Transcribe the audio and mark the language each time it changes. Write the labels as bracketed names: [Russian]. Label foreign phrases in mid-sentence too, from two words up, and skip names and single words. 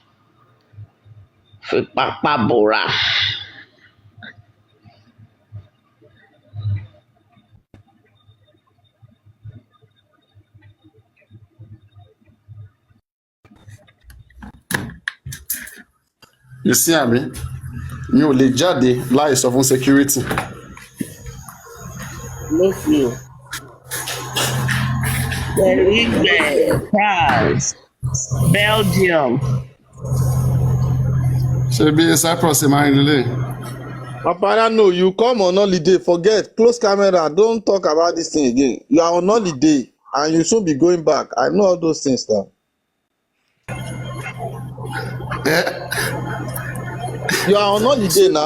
[English] Papa Bora. You see [Yoruba] àmì mi ò lè jáde láì sọ fún security. [English] No fear. France, Belgium. [Yoruba] Ṣé bí Cyprus máa ń relé? [English] Papa, no, you come on holiday. Forget. Close camera. Don't talk about this thing again. You are on holiday and you should be going back. I know all those things now. You are on holiday now.